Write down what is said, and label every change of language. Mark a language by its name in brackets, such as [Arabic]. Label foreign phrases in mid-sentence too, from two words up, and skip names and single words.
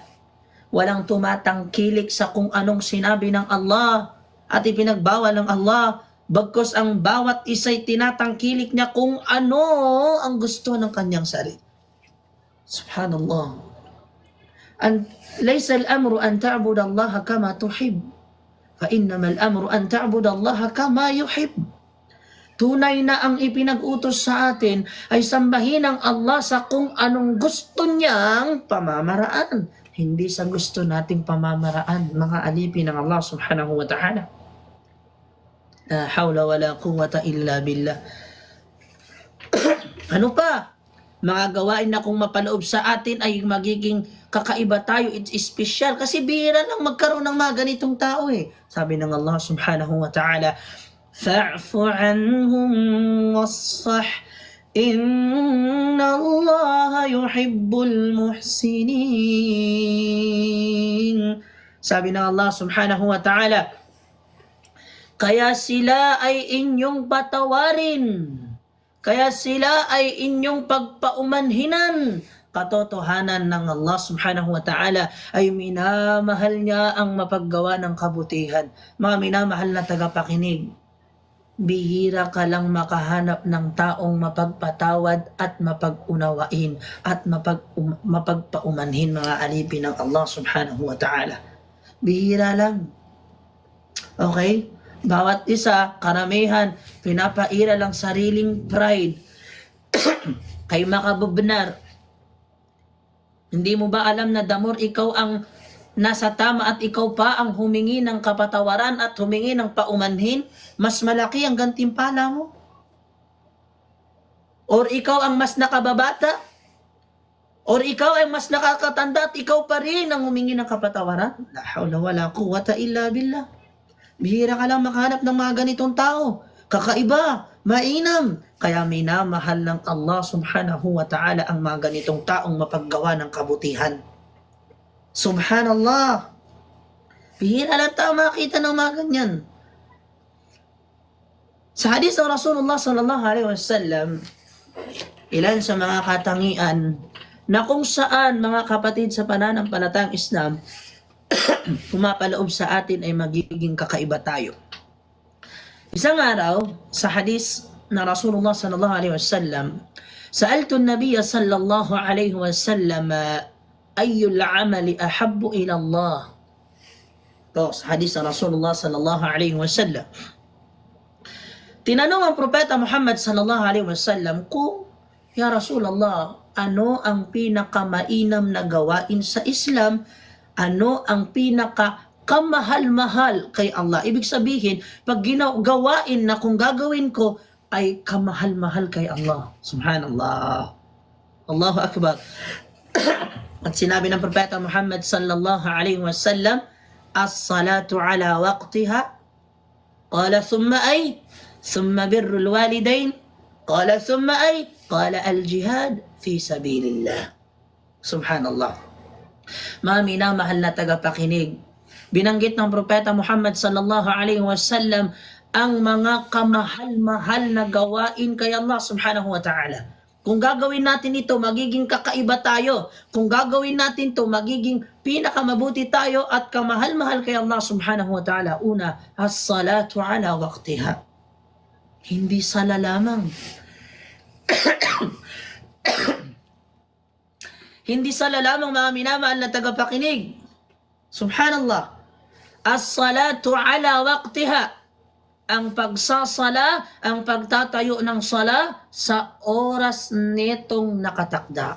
[Filipino] Walang tumatangkilik sa kung anong sinabi ng Allah at ipinagbawal ng Allah. Bagkus ang bawat isa'y tinatangkilik niya kung ano ang gusto ng kanyang sarili. Subhanallah. [Arabic] ليس الأمر أن تعبد الله كما تحب فإنما الأمر أن تعبد الله كما يحب. [Filipino] Tunay na ang ipinag-utos sa atin ay sambahin ang Allah sa kung anong gusto niyang pamamaraan, hindi sa gusto nating pamamaraan, mga alipin ng Allah [Arabic] سبحانه وتعالى. لا حول ولا قوة إلا بالله. [Filipino] Ano pa? Mga gawain na kung mapaloob sa atin ay magiging kakaiba tayo, [English] it's special. [Filipino] Kasi bihira lang magkaroon ng mga ganitong tao eh. Sabi ng Allah [Arabic] سبحانه وتعالى, فاعف عنهم واصفح إن الله يحب المحسنين. [Filipino] Sabi ng Allah [Arabic] سبحانه وتعالى, [Filipino] kaya sila ay inyong patawarin, kaya sila ay inyong pagpaumanhinan. Katotohanan ng Allah [Arabic] سبحانه وتعالى [Filipino] ay minamahal niya ang mapaggawa ng kabutihan. Mga minamahal na tagapakinig, bihira ka lang makahanap ng taong mapagpatawad at mapag-unawain at mapagpaumanhin, mga alipin ng Allah [Arabic] سبحانه وتعالى. [Filipino] Bihira lang. Okay? Bawat isa, karamihan, pinapaira lang sariling pride. Kay makabubnar. Hindi mo ba alam na damor ikaw ang nasa tama at ikaw pa ang humingi ng kapatawaran at humingi ng paumanhin, mas malaki ang gantimpala mo? Or ikaw ang mas nakababata? Or ikaw ay mas nakakatanda at ikaw pa rin ang humingi ng kapatawaran? [Arabic] لا حول ولا قوة إلا بالله. [Filipino] Bihira ka lang makahanap ng mga ganitong tao. Kakaiba, mainam. Kaya minamahal ng Allah [Arabic] سبحانه وتعالى [Filipino] ang mga ganitong taong mapaggawa ng kabutihan. Subhanallah. Bihira lang tayo makita ng mga ganyan. Sa hadis ng Rasulullah [Arabic] صلى الله عليه وسلم, [Filipino] ilan sa mga katangian na kung saan mga kapatid sa pananampalatayang Islam pumapaloob sa atin ay magiging kakaiba tayo. Isang araw, sa hadis na Rasulullah [Arabic] صلى الله عليه وسلم، سألت النبي صلى الله عليه وسلم أي الأعمال أحب إلى الله. [Filipino] Ito, sa hadis na Rasulullah [Arabic] صلى الله عليه وسلم. [Filipino] Tinanong ang propeta Muhammad [Arabic] صلى الله عليه وسلم [Filipino] kung, [Arabic] يا رسول الله, [Filipino] ano ang pinakamainam na gawain sa Islam? Ano ang kamahal-mahal kay Allah? Ibig sabihin, pag gawain na kung gagawin ko, ay kamahal-mahal kay Allah. [Arabic] سبحان الله. الله أكبر. [Filipino] At sinabi ng propeta Muhammad [Arabic] صلى الله عليه وسلم، الصلاة على وقتها. قال ثم أي? ثم بر الوالدين. قال ثم أي? قال الجهاد في سبيل الله. Subhanallah. [Filipino] Mga minamahal na tagapakinig, binanggit ng propeta Muhammad [Arabic] صلى الله عليه وسلم [Filipino] ang mga kamahal-mahal na gawain kay Allah [Arabic] سبحانه وتعالى. [Filipino] Kung gagawin natin ito, magiging kakaiba tayo. Kung gagawin natin ito, magiging pinakamabuti tayo at kamahal-mahal kay Allah [Arabic] سبحانه وتعالى. Una, الصلاة على وقتها. [Filipino] Hindi sala lamang. Hindi sala lamang, mga minamahal na tagapakinig. [Arabic] سبحان الله. الصلاة على وقتها. [Filipino] Ang pagsasala, ang pagtatayo ng sala sa oras nitong nakatakda.